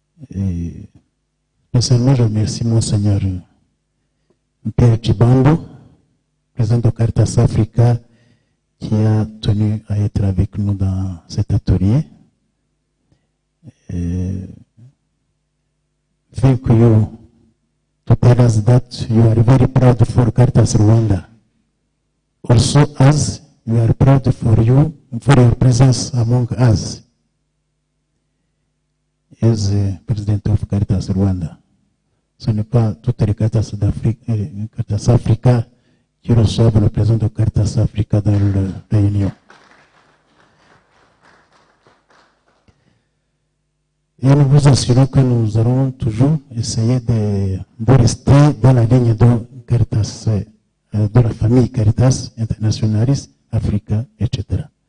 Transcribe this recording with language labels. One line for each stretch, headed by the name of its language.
French: Et personnellement, je remercie Monseigneur Pierre Chibando, président de Caritas Africa, qui a tenu à être avec nous dans cet atelier.
English: Thank you to tell us that you are very proud for Caritas Rwanda. Also, as we are proud for your presence among us as President of Caritas Rwanda.
French: Ce n'est pas toutes les Caritas Africa qui reçoivent le président de Caritas Africa dans la réunion. Et nous vous assurons que nous allons toujours essayer de rester dans la ligne de Caritas, de la famille Caritas Internationalis, Africa, etc.